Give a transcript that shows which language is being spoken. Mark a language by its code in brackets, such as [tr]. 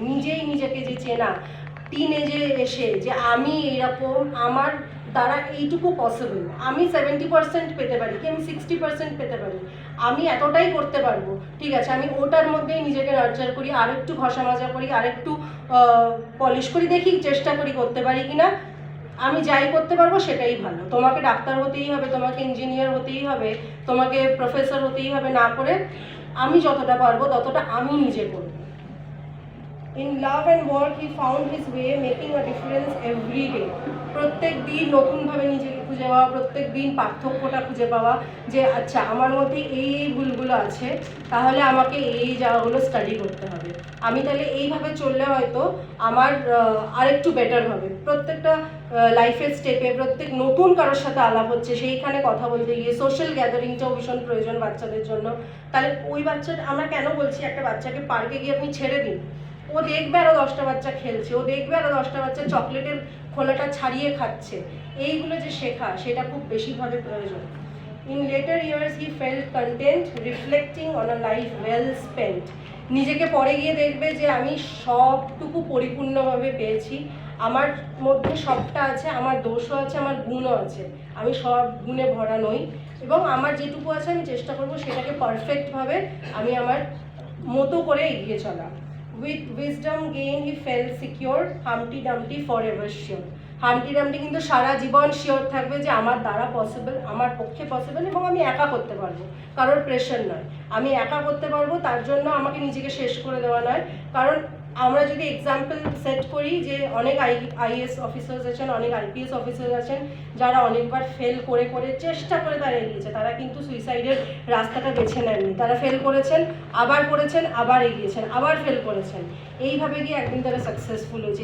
[bn] নিজেই নিজেকে যে চেনা, টিনেজে এসে যে আমি এইরকম, আমার দ্বারা এইটুকু পসিবল, আমি 70% পেতে পারি, কি আমি 60% পেতে পারি, আমি এতটাই করতে পারবো, ঠিক আছে, আমি ওটার মধ্যেই নিজেকে নার্চার করি, আরেকটু ঘষা মাজা করি, আরেকটু পলিশ করি, দেখি চেষ্টা করি করতে পারি কিনা। আমি যাই করতে পারবো সেটাই ভালো। তোমাকে ডাক্তার হতেই হবে, তোমাকে ইঞ্জিনিয়ার হতেই হবে, তোমাকে প্রফেসর হতেই হবে না করে, আমি যতটা পারবো ততটা আমি নিজে করব। [en] In love and work, he found his way, making a difference every day. [bn] প্রত্যেক দিন নতুনভাবে নিজেকে খুঁজে পাওয়া, প্রত্যেক দিন পার্থক্যটা খুঁজে পাওয়া যে আচ্ছা আমার মধ্যে এই এই ভুলগুলো আছে, তাহলে আমাকে এই জায়গাগুলো স্টাডি করতে হবে, আমি তাহলে এইভাবে চললে হয়তো আমার আরেকটু বেটার হবে। প্রত্যেকটা লাইফের স্টেপে, প্রত্যেক নতুন কারোর সাথে আলাপ হচ্ছে, সেইখানে কথা বলতে গিয়ে সোশ্যাল গ্যাদারিংটাও ভীষণ প্রয়োজন বাচ্চাদের জন্য। তাহলে ওই বাচ্চাটা, আমরা কেন বলছি একটা বাচ্চাকে পার্কে গিয়ে আপনি ছেড়ে দিন, ও দেখবে আরও 10টা বাচ্চা খেলছে, ও দেখবে আরও 10টা বাচ্চা চকলেটের খোলাটা ছাড়িয়ে খাচ্ছে। এইগুলো যে শেখা, সেটা খুব বেশিভাবে প্রয়োজন। [en] In later years, he felt content, reflecting on a life well spent. [bn] নিজেকে পরে গিয়ে দেখবে যে আমি সবটুকু পরিপূর্ণভাবে পেয়েছি, আমার মধ্যে সবটা আছে, আমার দোষও আছে, আমার গুণও আছে, আমি সব গুণে ভরা নই, এবং আমার যেটুকু আছে আমি চেষ্টা করব সেটাকে পারফেক্টভাবে আমি আমার মতো করে এগিয়ে চলা। [en] With wisdom gained, he felt secure, Humpty Dumpty forever sure. [bn] হামটি ডামটি কিন্তু সারা জীবন শিওর থাকবে যে আমার দ্বারা পসিবল, আমার পক্ষে পসিবল, এবং আমি একা করতে পারবো, কারোর প্রেশার নয়, আমি একা করতে পারবো, তার জন্য আমাকে নিজেকে শেষ করে দেওয়া নয়। কারণ আমরা যদি এক্সাম্পল সেট করি যে অনেক আইএস অফিসার্স আছেন, অনেক আইপিএস অফিসার আছেন যারা অনেকবার ফেল করে করে চেষ্টা করে তারা এগিয়েছে, তারা কিন্তু সুইসাইডের রাস্তাটা বেছে নেননি, তারা ফেল করেছেন, আবার করেছেন, আবার এগিয়েছেন, আবার ফেল করেছেন, এইভাবে গিয়ে একদিন তারা সাকসেসফুল হয়েছে।